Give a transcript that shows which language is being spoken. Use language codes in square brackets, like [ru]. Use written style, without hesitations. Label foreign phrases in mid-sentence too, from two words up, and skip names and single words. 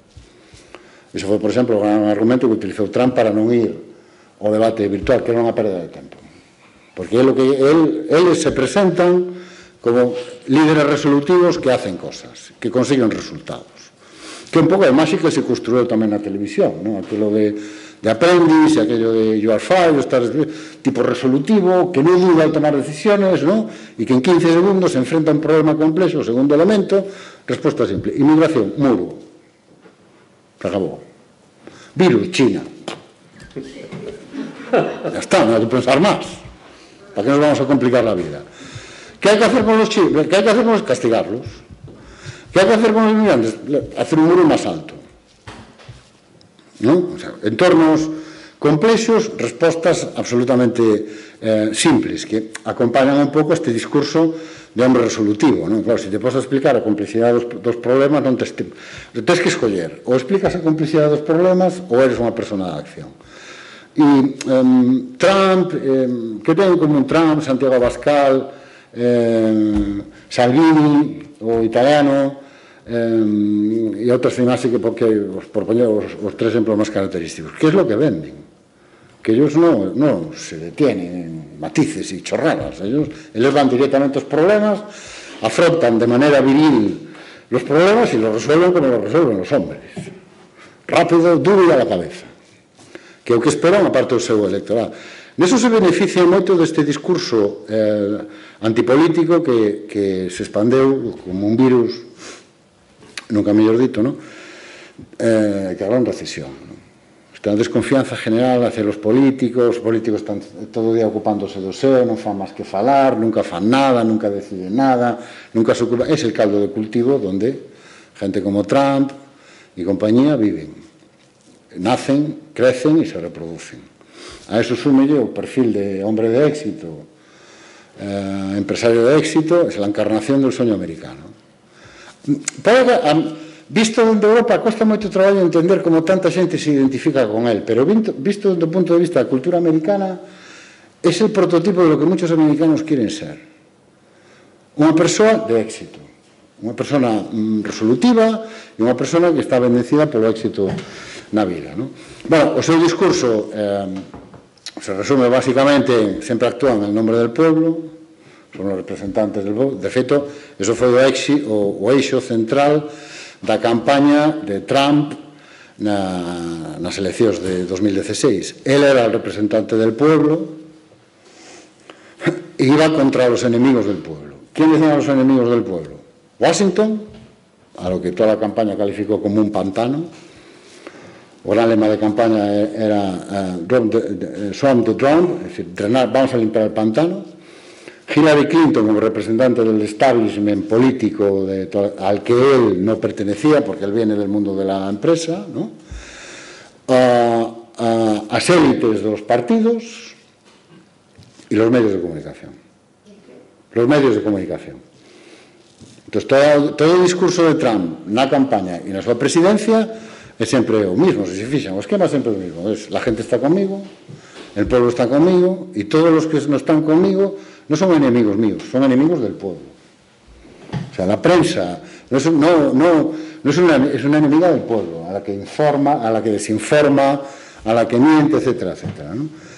[gl] Iso foi, por exemplo, o gran argumento que utilizou Trump para non ir ao debate virtual, que era unha perda de tempo, porque eles se presentan como líderes resolutivos que [es] hacen cosas, que consiguen resultados. [gl] Que un pouco de máxica se construiu tamén na televisión, ¿no? Aquilo de aprendiz, [es] aquello de [en] you are fired, [es] tipo resolutivo, que non duda al tomar decisiones, ¿no? [gl] E que en 15 segundos se enfrenta a un problema complexo, segundo elemento, resposta simple. [es] Inmigración, muro. Se acabó. Virus, China. Ya está, no hay que pensar más. ¿Para qué nos vamos a complicar la vida? ¿Qué hay que hacer con los chinos? ¿Qué hay que hacer con los? Castigarlos. ¿Qué hay que hacer con los inmigrantes? Hacer un muro más alto. ¿No? [gl] O sea, entornos complexos, respostas absolutamente simples, que acompañan un pouco este discurso de hombre resolutivo, ¿no? Claro, si te podes explicar a complicidade dos problemas, non tens que escoller, ou explicas a complicidade dos problemas ou eres unha persona de acción. E Trump, que ten en común Trump, Santiago Abascal, Salvini, o italiano, e outras demás que porque por poñer os tres exemplos máis característicos. [es] Que é lo que venden? Que ellos no se detienen en matices y chorradas. Ellos van directamente aos problemas, afrontan de manera viril los problemas y los resuelven como los resuelven los hombres. Rápido, duro e a la cabeza. [gl] Que é o que esperan a parte do seu electorado. Neso se beneficia moito deste discurso antipolítico que se expandeu como un virus, nunca mellor dito, ¿no? Que habrá en recesión, ¿no? Está a desconfianza general hacia os políticos están todo o día ocupándose do seu, non fan máis que falar, nunca fan nada, nunca deciden nada, nunca se ocupa. [es] É el caldo de cultivo donde gente como Trump e compañía viven. Nacen, crecen e se reproducen. A eso súmelle o perfil de hombre de éxito, empresario de éxito, es la encarnación del sueño americano. [gl] Visto dende Europa, cuesta moito traballo entender como tanta xente se identifica con él, pero visto desde o punto de vista da cultura americana, [es] es el prototipo de lo que muchos americanos quieren ser. [gl] Unha persoa de éxito, unha persona resolutiva e unha persona que está bendecida polo éxito na vida, ¿no? Bueno, o seu discurso se resume básicamente, [es] sempre actúan en nombre del pueblo, son os representantes del pueblo. [gl] De feito, eso foi o eixo central da campaña de Trump nas eleccións de 2016. [es] Él era el representante del pueblo e iba contra los enemigos del pueblo. ¿Quiénes eran los enemigos del pueblo? Washington, a lo que toda la campaña calificó como un pantano. [gl] O gran lema de campaña era [en] Swamp the Drum, [es] es decir, vamos a limpiar el pantano. Hillary Clinton como representante del establishment político al que él no pertenecía, porque él viene del mundo de la empresa, ¿no? As élites de los partidos y los medios de comunicación. Los medios de comunicación. [gl] Entonces, todo o discurso de Trump na campaña e na súa presidencia é sempre o mismo, se fixan, o esquema é sempre o mismo. [es] La gente está conmigo, el pueblo está conmigo, y todos los que no están conmigo no son enemigos míos, son enemigos del pueblo. O sea, la prensa es una enemiga del pueblo, a la que informa, a la que desinforma, a la que miente, etcétera, etcétera, ¿no?